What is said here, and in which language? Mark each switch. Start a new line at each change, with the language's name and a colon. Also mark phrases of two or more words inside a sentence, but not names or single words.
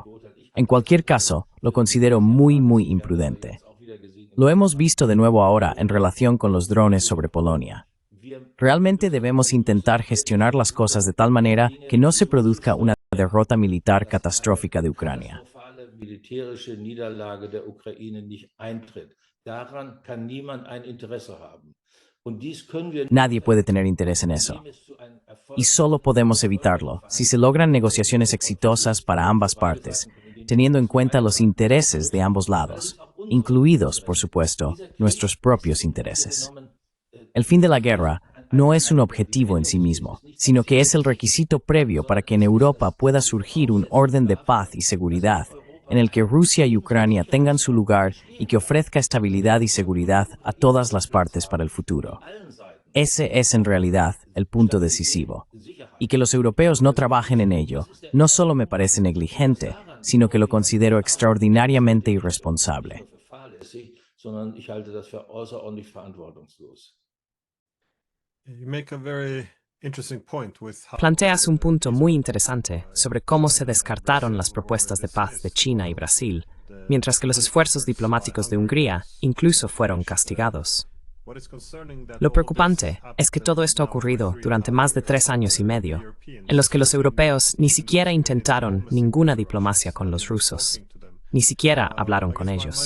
Spanish: En cualquier caso, lo considero muy imprudente. Lo hemos visto de nuevo ahora en relación con los drones sobre Polonia. Realmente debemos intentar gestionar las cosas de tal manera que no se produzca una derrota militar catastrófica de Ucrania.
German: Militärische Niederlage der Ukraine nicht eintritt. Daran kann niemand ein Interesse haben. Und dies können wir
Spanish: Nadie puede tener interés en eso. Y solo podemos evitarlo si se logran negociaciones exitosas para ambas partes, teniendo en cuenta los intereses de ambos lados, incluidos, por supuesto, nuestros propios intereses. El fin de la guerra no es un objetivo en sí mismo, sino que es el requisito previo para que en Europa pueda surgir un orden de paz y seguridad en el que Rusia y Ucrania tengan su lugar y que ofrezca estabilidad y seguridad a todas las partes para el futuro. Ese es en realidad el punto decisivo. Y que los europeos no trabajen en ello no solo me parece negligente, sino que lo considero extraordinariamente irresponsable.
German: sondern ich halte das für außerordentlich verantwortungslos.
English: You make a very interesting point with how
Spanish: Planteas un punto muy interesante sobre cómo se descartaron las propuestas de paz de China y Brasil, mientras que los esfuerzos diplomáticos de Hungría incluso fueron castigados. Lo preocupante es que todo esto ha ocurrido durante más de 3 años y medio, en los que los europeos ni siquiera intentaron ninguna diplomacia con los rusos, ni siquiera hablaron con ellos.